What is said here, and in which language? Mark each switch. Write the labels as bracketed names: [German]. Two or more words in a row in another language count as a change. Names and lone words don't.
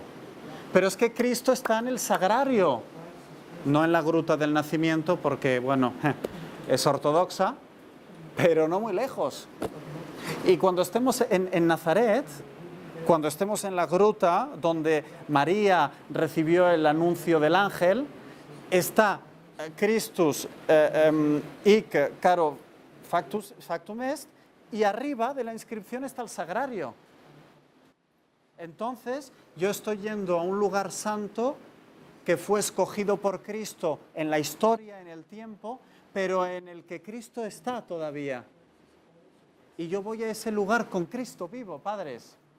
[Spanish] Pero es que Cristo está en el sagrario, no en la gruta del nacimiento, porque, bueno, es ortodoxa, pero no muy lejos. Y cuando estemos en Nazaret, cuando estemos en la gruta donde María recibió el anuncio del ángel, está [Latin] Christus hic caro factum est, [Spanish] y arriba de la inscripción está el sagrario. Entonces, yo estoy yendo a un lugar santo que fue escogido por Cristo en la historia, en el tiempo, pero en el que Cristo está todavía. Y yo voy a ese lugar con Cristo vivo, padres.